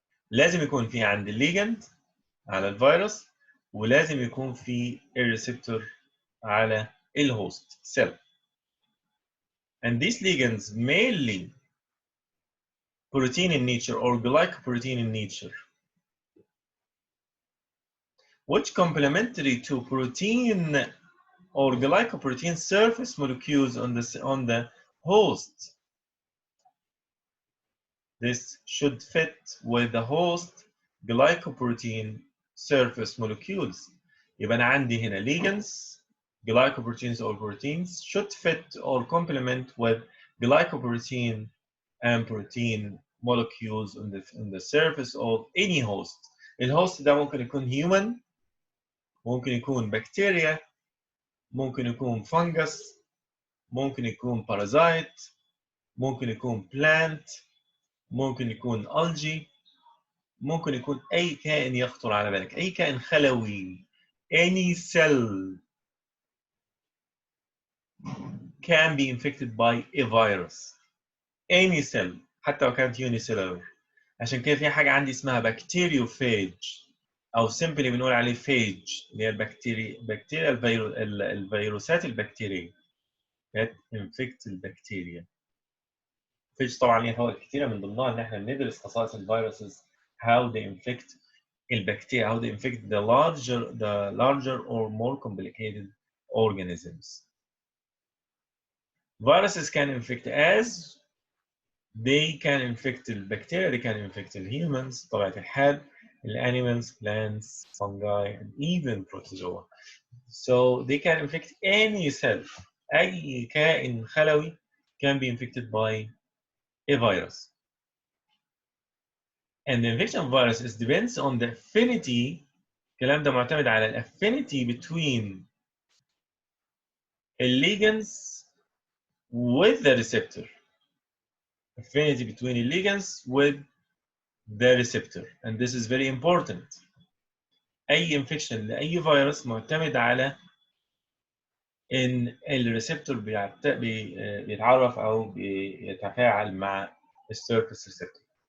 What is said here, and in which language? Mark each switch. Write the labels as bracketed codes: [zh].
[ar] لازم يكون في عندي الليجند على الفيروس ولازم يكون في الريسبتور على الهوست cell. [en] And these ligands mainly protein in nature or glycoprotein in nature, which complementary to protein or glycoprotein surface molecules on the host. This should fit with the host glycoprotein surface molecules. [ar] يبقى أنا عندي هنا [en] ligands, glycoproteins or proteins should fit or complement with glycoprotein and protein molecules on the surface of any host. [ar] الهوست ده ممكن يكون human، ممكن يكون bacteria، ممكن يكون fungus، ممكن يكون parasite، ممكن يكون plant، ممكن يكون algae، ممكن يكون أي كائن يخطر على بالك، أي كائن خلوي. [en] Any cell can be infected by a virus. Any cell [ar] حتى لو كانت [en] unicellular. [ar] عشان كده في حاجة عندي اسمها bacteriophage أو simply بنقول عليه phage اللي هي البكتيريا الفيروسات البكتيرية [en] that infect [ar] البكتيريا. phage طبعا ليها فوائد كتيرة من ضمنها إن إحنا بندرس خصائص الفيروسز [en] how they infect [ar] البكتيريا [en] how they infect the larger or more complicated organisms. Viruses can infect as they can infect البكتيريا, they can infect the humans, [ar] طبيعة الحال, [en] animals, plants, fungi, and even protozoa. So they can infect any cell. [ar] أي كائن خلوي [en] can be infected by a virus. And the infection of viruses depends on the affinity. [ar] الكلام ده معتمد على الافينيتي [en] between the ligands with the receptor. Affinity between the ligands with the receptor. And this is very important. [ar] أي infection لأي فيروس معتمد على إن الريسبتور بيتعرف أو بيتفاعل مع السيرفيس receptor.